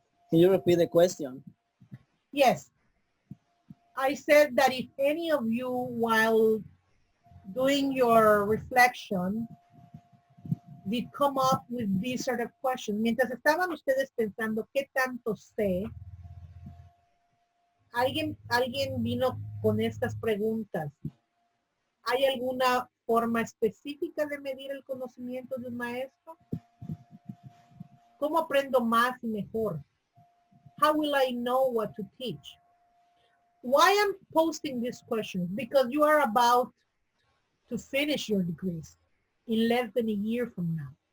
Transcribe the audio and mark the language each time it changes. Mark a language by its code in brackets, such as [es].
[en] Can you repeat the question? Yes. I said that if any of you, while doing your reflection, did come up with these sort of questions. [es] Mientras estaban ustedes pensando qué tanto sé, alguien vino con estas preguntas. ¿Hay alguna forma específica de medir el conocimiento de un maestro? ¿Cómo aprendo más y mejor? [en] How will I know what to teach? Why I'm posting these questions? Because you are about to finish your degrees in less than a year from now.